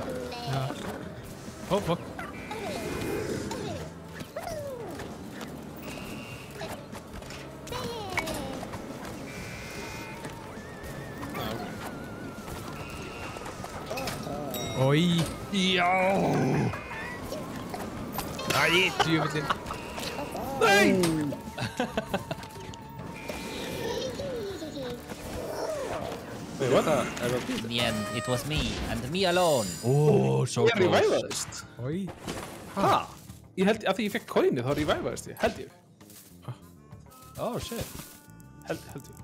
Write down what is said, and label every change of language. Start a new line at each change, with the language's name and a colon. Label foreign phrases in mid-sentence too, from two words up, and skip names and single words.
English: Oh, fuck. Oj.
Icelandic: Já! Æ, djúvillin.
English: Wait, what? Nien, it was me, and me alone. Oh, so
Icelandic: Ég
English: close.
Icelandic: revivaðist. Oj. Hæ? Ég held að því ég fekk coinið þá revivaðist ég. Held ég.
English: Oh, shit.
Icelandic: Held ég.